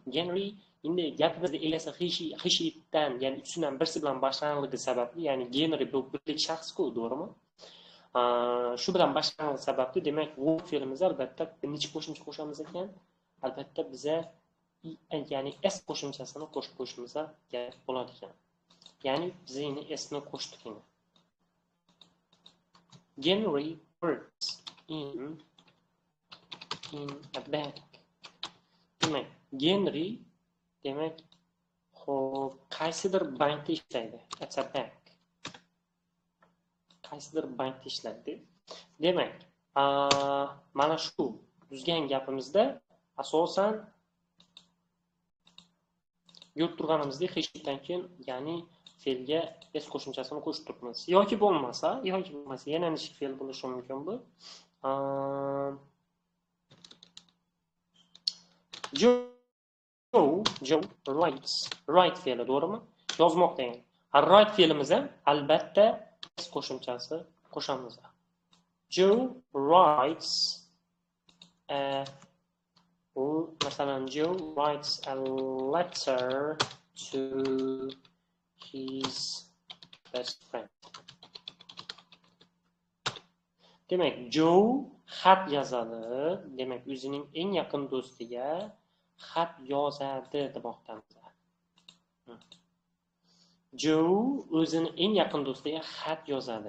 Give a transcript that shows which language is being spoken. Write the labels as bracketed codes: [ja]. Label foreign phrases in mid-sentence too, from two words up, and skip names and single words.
[uz] Henry endi gapimizda egasi hishitdan, ya'ni uchundan birsi bilan boshlanganligi sababli, ya'ni Henry bu birlik shaxs-ku, to'g'rimi? Shu bilan boshlangan sababli, demak, work fe'limiz albatta necha qo'shimcha qo'shamiz ekan? Albatta biza ya'ni s qo'shimchasini qo'shib qo'yishimiz kerak bo'ladi ekan. Ya'ni biz endi s ni qo'shdik endi. [en] Henry works in a bank. [uz] Demak, Henry demak, xo'p, qaysidir bankda ishlaydi. [en] It's a bank. [uz] Qaysidir bankda ishlaydi. Demak, mana shu tuzgan gapimizda asosan ko'rib turganimizdek hishitdan keyin, ya'ni fe'lga s qo'shimchasini qo'shib turibmiz. Yoki bo'lmasa, yana nechta fe'l bo'lishi mumkin bu? Joe write fe'li, to'g'rimi? Yozmoqda ekan. Write fe'limiz ham albatta s qo'shimchasi qo'shamiz. [en] Joe writes masalan, Joe writes a letter to his best friend. [uz] Demak, Joe xat yozadi, demak, o'zining eng yaqin do'stiga xat yozadi demoqdamiz. Joe o'zining eng yaqin do'stiga xat yozadi.